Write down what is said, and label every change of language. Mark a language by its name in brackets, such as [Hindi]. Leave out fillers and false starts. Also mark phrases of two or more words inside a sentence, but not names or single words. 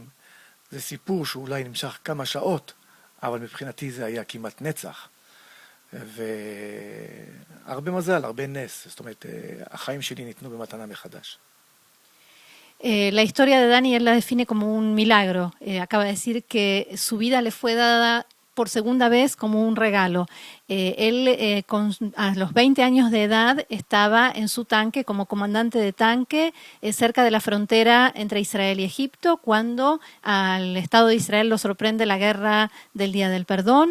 [Hebrew] זה סיפור שאולי נמשך כמה שעות, אבל מבחינתי זה היה כמעט נצח. והרבה מזל, הרבה נס. זאת אומרת, החיים שלי ניתנו במתנה מחדש. [Spanish] La historia de Dani él la define como un milagro. Acaba de decir que su vida le fue dada por segunda vez como un regalo. Él a los 20 años de edad estaba en su tanque como comandante de tanque cerca de la frontera entre Israel y Egipto cuando al Estado de Israel lo sorprende la guerra del Día del Perdón.